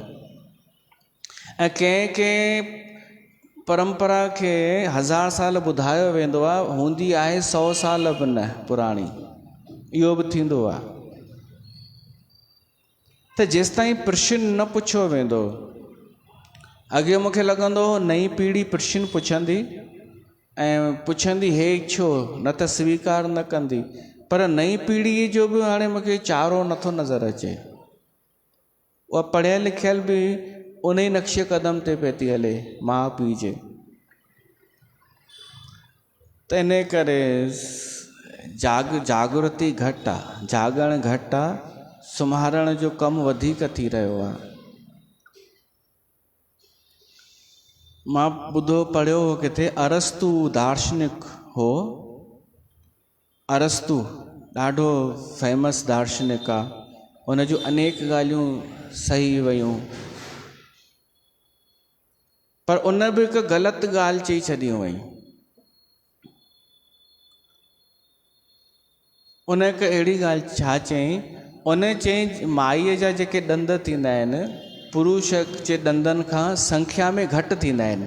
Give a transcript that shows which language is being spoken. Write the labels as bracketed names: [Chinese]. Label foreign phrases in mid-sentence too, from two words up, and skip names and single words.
[Sindhi] ऐं कंहिं परंपरा खे 1000 साल ॿुधायो वेंदो आहे, हूंदी आहे 100 साल बि न पुराणी। इहो बि थींदो आहे। त जेसिताईं प्रश्न न पुछियो वेंदो, अॻे मूंखे लॻंदो हो नई पीढ़ी प्रश्न पुछंदी ऐं पुछंदी हे छो, न त स्वीकार न कंदी। पर नई पीढ़ी जो बि हाणे मूंखे चारो नथो नज़र अचे। उहा पढ़ियल लिखियल बि उन ई नक्शे क़दम ते पई थी हले, माउ पीउ जे। त इन करे जागृति घटि आहे, जागण घटि आहे, सुम्हारण जो कमु वधीक थी रहियो आहे। मां ॿुधो पढ़ियो हो किथे, अरस्तु दार्शनिक हो। अरस्तु ॾाढो फेमस दार्शनिक आहे, उन जूं अनेक ॻाल्हियूं सही वयूं, पर उन बि हिकु ग़लति ॻाल्हि चई छॾियूं वई। उन हिकु अहिड़ी ॻाल्हि छा चयईं, उन चयईं माईअ जा जेके ॾंद थींदा आहिनि, पुरुष जे ॾंदनि खां संख्या में घटि थींदा आहिनि।